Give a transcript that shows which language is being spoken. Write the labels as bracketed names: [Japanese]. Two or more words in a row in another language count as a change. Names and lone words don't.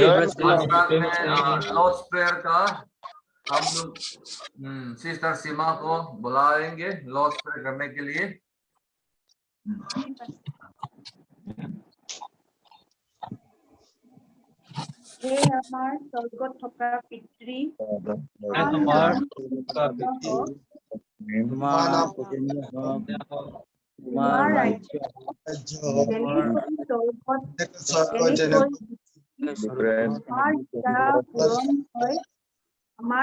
[Hindi] लॉर्ड्स प्रेयर का हम लोग सिस्टर सीमा को बुलाएंगे लॉर्ड्स प्रेयर करने के लिए। [Assamese] हे আমাৰ স্বৰ্গত থকা পিতৃ, তোমাৰ ৰাজ্য যেনেকৈ স্বৰ্গত আমাৰ